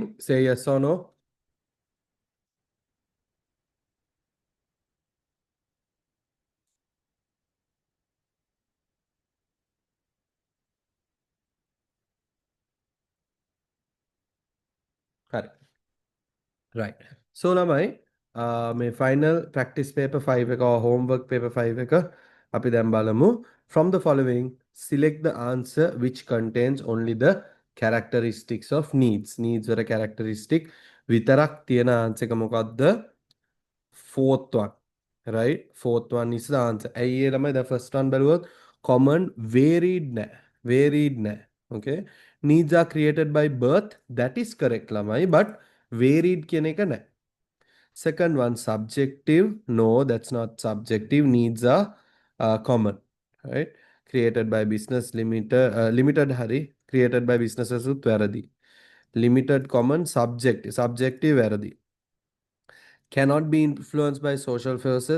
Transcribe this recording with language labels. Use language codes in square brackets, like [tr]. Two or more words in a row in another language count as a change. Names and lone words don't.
[en] Say yes or no. හරි. Right. So [si] ළමයි මේ [en] final practice paper [si] 5 එක or [en] homework paper [si] 5 එක අපි දැන් බලමු. [en] From the following, select the answer which contains only the characteristics of needs. [si] Needs වල characteristic විතරක් තියෙන answer එක මොකක්ද? [en] Fourth one. Right? Fourth one is the answer. [si] ඇයි ඒ ළමයි [en] the first one [si] බැලුවොත් [en] common varied [si] නෑ. [en] Varied නෑ. Okay? Needs are created by birth. That is correct ළමයි, but varied [si] කියන එක නෑ. [en] Second one, subjective. No, that's not subjective. Needs are common, right? Created by business limited hari. Created by businesses වැරදි. Limited common, subjective වැරදි. Cannot be influenced by social forces.